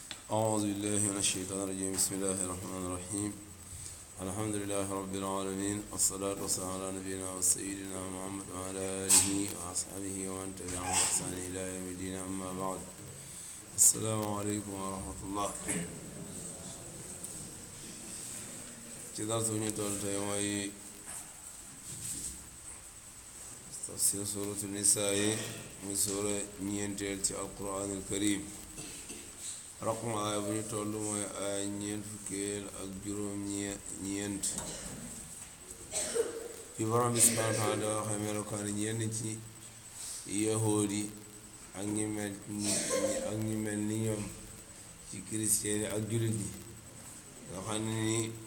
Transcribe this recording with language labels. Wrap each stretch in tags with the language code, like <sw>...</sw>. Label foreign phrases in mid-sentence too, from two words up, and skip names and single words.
<ar>أعوذ بالله من الشيطان الرجيم بسم الله الرحمن الرحيم الحمد لله رب العالمين والصلاة والسلام على نبينا وسيدنا محمد وعلى آله وأصحابه ومن تبعهم بإحسان إلى يوم الدين أما بعد السلام عليكم ورحمة الله</ar> <wo>ci darsu ñu toll tey mooy tafsir</wo> <ar>سورة النساء</ar> <wo>yi muy suura ñeenteel ci</wo> <ar>القرآن الكريم رقم الآية</ar> <wo>bu ñu toll mooy aaya ñeent fukkeel ak juróom ñeent fi borom bi</wo> <ar>سبحانه وتعالى</ar> <wo>da waxee melokaani ñenn ci yahuud yi ak ñi mel ni ñoom ci kiristiyeen yi ak jullit yi nga xam ne ni</wo>